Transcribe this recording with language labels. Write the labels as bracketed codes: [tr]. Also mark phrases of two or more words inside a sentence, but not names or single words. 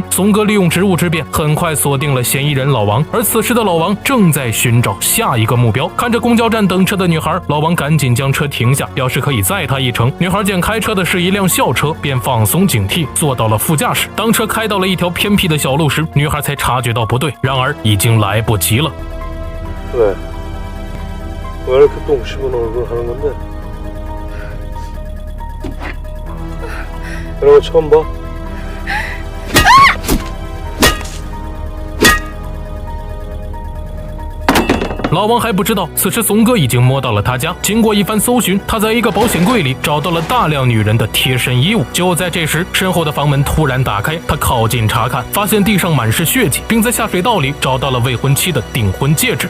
[zh] 松哥利用职务之便，很快锁定了嫌疑人老王，而此时的老王正在寻找下一个目标。看着公交站等车的女孩，老王赶紧将车停下，表示可以载她一程。女孩见开车的是一辆校车，便放松警惕，坐到了副驾驶。当车开到了一条偏僻的小路时，女孩才察觉到不对，然而已经来不及了。 [ko] 왜 이렇게 똥 씹은 얼굴 하는 건데? 이런 거 처음 봐? [zh] 老王还不知道，此时松哥已经摸到了他家。经过一番搜寻，他在一个保险柜里找到了大量女人的贴身衣物。就在这时，身后的房门突然打开，他靠近查看，发现地上满是血迹，并在下水道里找到了未婚妻的订婚戒指。